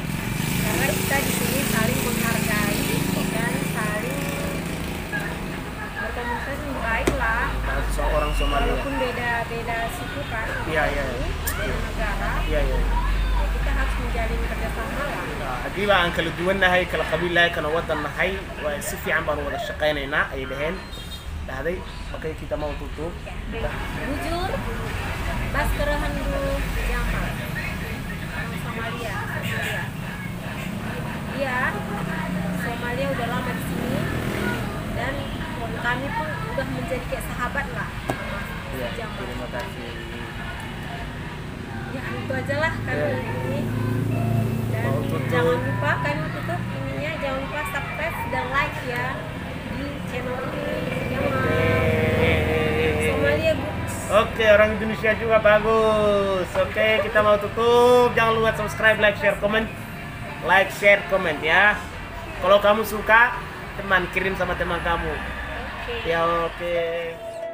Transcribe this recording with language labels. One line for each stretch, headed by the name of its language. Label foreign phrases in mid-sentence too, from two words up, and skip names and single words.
Indonesian: Karena kita di sini saling menghargai dan saling berkomunikasi yang baik lah. Orang Somalia. Walaupun beda suku kan, Iya. beda negara, Iya. ya kita harus menjalin kerjasama lah.
Somali: haddii ba aan kala duwannahay kala qabiilnahay kana wadan nahay waa si fiican baan wada shaqaynaynaa ay dhaheen dhahday
Indonesian: okay kita mau tutup Jujur, Baskarahan dulu Jamal, orang Somalia. Dia Somalia udah lama di sini dan kami pun udah menjadi kayak sahabat lah. ya Jamal. terima kasih Ya itu aja lah kami ini. Jangan lupa kan tutup ininya, jangan lupa subscribe dan like ya di channel ini. Somalia Books. Oke, orang Indonesia juga bagus. Oke, kita mau tutup. Jangan lupa subscribe,
English: like, share, comment. Like, share, comment ya.
Indonesian: Kalau kamu suka, teman kirim sama teman kamu. Oke. Ya oke.